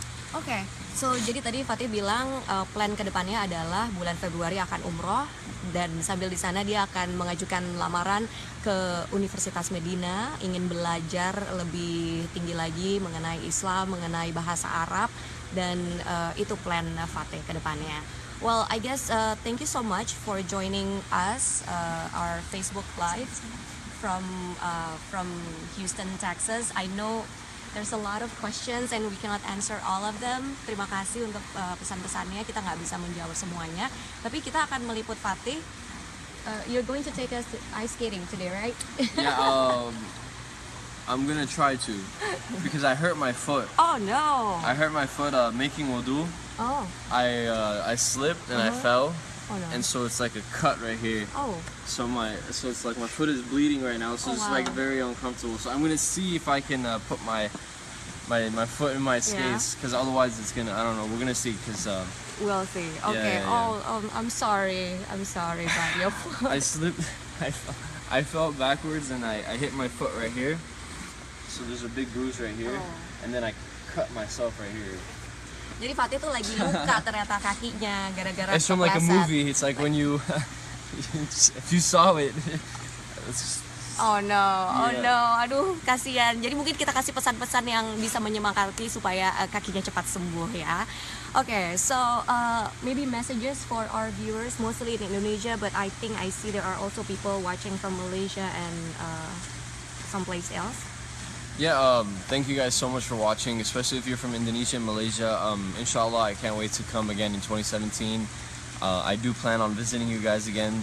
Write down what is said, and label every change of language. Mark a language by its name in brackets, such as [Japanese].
[Indonesian] Oke, [English] so [Indonesian] jadi tadi Fatih bilang plan kedepannya adalah bulan Februari akan umroh dan sambil di sana dia akan mengajukan lamaran ke Universitas Medina, ingin belajar lebih tinggi lagi mengenai Islam, mengenai bahasa Arab dan itu plan Fatih kedepannya. [English] Well, I guess thank you so much for joining us our Facebook Live from Houston, Texas. I know there's a lot of questions and we cannot answer all of them. [Indonesian] Terima kasih untuk pesan-pesannya. Kita nggak bisa menjawab semuanya. Tapi kita akan meliput Fatih. [English] You're going to take us to ice skating today, right? Yeah, I'm gonna try to because I hurt my foot. Oh no! I hurt my foot making wudu. Oh. I slipped and I fell. Oh, no. And so it's like a cut right here. Oh. So it's like my foot is bleeding right now. So it's like very uncomfortable. So I'm gonna see if I can put my my foot in my skates, because otherwise it's gonna, I don't know, we're gonna see, because We'll see. Okay. I'm sorry about your foot. I slipped. I fell backwards and I hit my foot right here. So there's a big bruise right here, and then I cut myself right here. [Indonesian] Jadi Fatih tuh lagi luka ternyata kakinya gara-gara [English] It's from like a [Indonesian] kepleset. [English] movie. It's like when you if you saw it. It's Oh no, Yeah. no, [Indonesian] aduh kasihan. Jadi mungkin kita kasih pesan-pesan yang bisa menyemangati supaya kakinya cepat sembuh ya. [English] Okay, so maybe messages for our viewers, mostly in Indonesia, but I think I see there are also people watching from Malaysia and someplace else. Yeah, thank you guys so much for watching, especially if you're from Indonesia and Malaysia. Inshallah, I can't wait to come again in 2017. I do plan on visiting you guys again.